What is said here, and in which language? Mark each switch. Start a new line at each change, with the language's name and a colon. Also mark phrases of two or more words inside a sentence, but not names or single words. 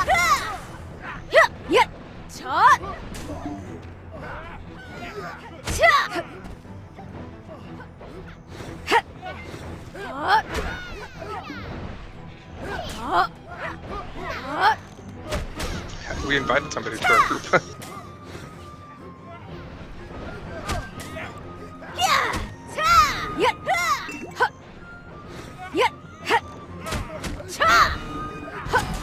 English: Yeah! Yeah! Ta! Ta! Ha! Ha! Ha! Ha! We invited somebody to our group. Yeah! Ta! Yeah! Ha! Yeah! Ha! Ta! Ha!